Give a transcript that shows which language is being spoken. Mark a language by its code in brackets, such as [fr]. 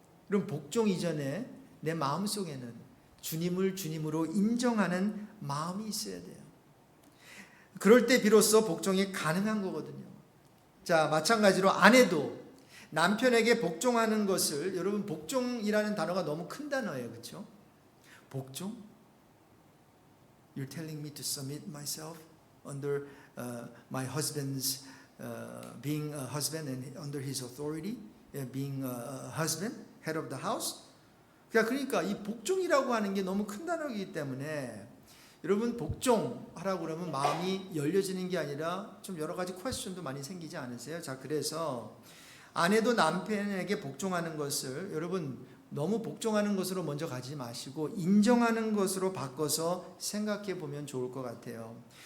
[ko] 여러분, 복종 이전에 내 마음속에는 주님을 주님으로 인정하는 마음이 있어야 돼요. 그럴 때 비로소 복종이 가능한 거거든요. 자, 마찬가지로 아내도 남편에게 복종하는 것을, 여러분 복종이라는 단어가 너무 큰 단어예요. 그렇죠? 복종? [en] You're telling me to submit myself under my husband's being a husband and under his authority, being a husband? head of the house. [ko] 그러니까 이 복종이라고 하는 게 너무 큰 단어이기 때문에 여러분 복종하라고 그러면 마음이 열려지는 게 아니라 좀 여러 가지 퀘스천도 많이 생기지 않으세요? 자, 그래서 아내도 남편에게 복종하는 것을 여러분 너무 복종하는 것으로 먼저 가지 마시고 인정하는 것으로 바꿔서 생각해 보면 좋을 것 같아요.